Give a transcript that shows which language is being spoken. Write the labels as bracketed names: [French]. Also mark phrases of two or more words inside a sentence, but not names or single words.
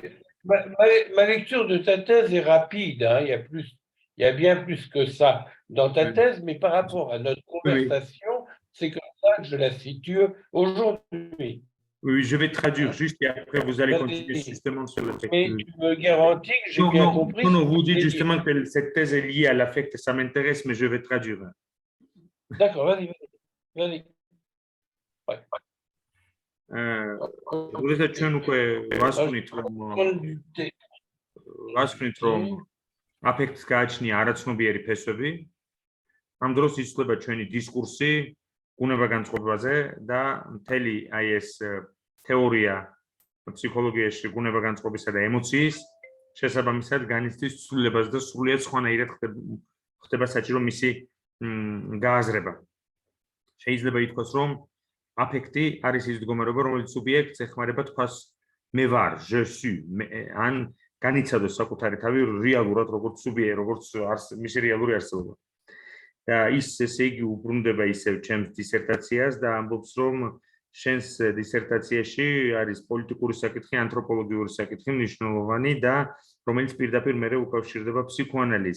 [French] ma lecture de ta thèse est rapide, hein, il y a bien plus que ça dans ta thèse, mais par rapport à notre conversation, c'est comme ça que je la situe aujourd'hui. Oui, je vais traduire juste et après vous allez continuer justement sur le fait. Mais tu me garantis que j'ai bien compris. Non, vous dites justement que cette thèse est liée à l'affect, ça m'intéresse, mais je vais traduire. D'accord, vas-y. Ouais. [Georgian] როდესაც ჩვენ უკვე ვასწრით რომ აფექტს გააჩნია არაცნობიერი ფესვები, ამ დროს იცვლება ჩვენი დისკურსი ბუნება-განწყობაზე და მთელი აი ეს თეორია ფსიქოლოგიაში ბუნება-განწყობისა და ემოციის შესაბამისად განიცდის ცვლილებას და სრულიად სხვანაირად ხდება საჭირო მისი გააზრება. შეიძლება ითქვას, რომ აფექტი არის ის მდგომარეობა, რომელიც სუბიექტს ეხმარება თქვას მე ვარ, [French] je suis, [Georgian] ან განიცადოს საკუთარი თავი რეალურად როგორც სუბიექტი, როგორც მისი რეალური არსებობა. და ის ესე იგი უბრუნდება ისევ ჩემს დისერტაციას და ამბობს, რომ შენს დისერტაციაში არის პოლიტიკური საკითხი, ანთროპოლოგიური საკითხი მნიშვნელოვანი და რომელიც პირდაპირ მერე უკავშირდება ფსიქოანალიზს.